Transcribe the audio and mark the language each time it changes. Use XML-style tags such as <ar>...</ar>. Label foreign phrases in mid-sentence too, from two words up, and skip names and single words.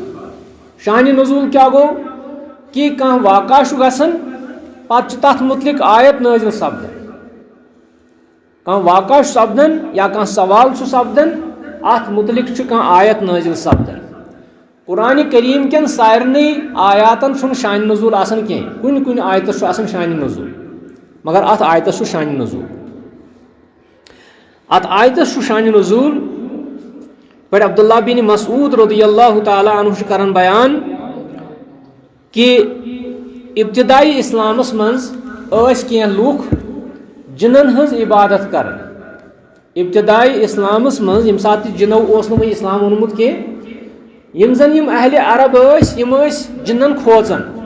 <ks>شانہِ نزول کیاہ گوٚو کہ کانٛہہ واقعہ چھُ گژھان پتہٕ چھُ تتھ متعلق آیت نٲزِل سپدان کانٛہہ واقعہ چھُ سپدان یا کانٛہہ سوال چھُ سپدان اتھ متعلق چھُ کانٛہہ آیت نٲزِل سپدان قرآن کریم کٮ۪ن سارنٕے آیاتن چھُنہٕ شانہِ نزول آسان کینٛہہ کُنہِ کُنہِ آیتس چھُ آسان شانہِ نزول مگر اتھ آیتس چھُ شانہِ نزول ات آیتس چھُ شانہِ نزول پٲٹھۍ عبداللہ بن مسعود</ks> <ar>رضی اللہ تعالیٰ عنہ</ar> <ks>چھُ کران بیان کہ ابتدائی اسلامس منٛز ٲسۍ کینٛہہ لُکھ جنن ہٕنٛز عبادت کران ابتدائی اسلامس منٛز ییٚمہِ ساتہٕ تہِ جنو اوس نہٕ وۄنۍ اسلام اوٚنمُت کینٛہہ یم زن یم اہل عرب ٲسۍ یم ٲسۍ جنن کھوژان</ks>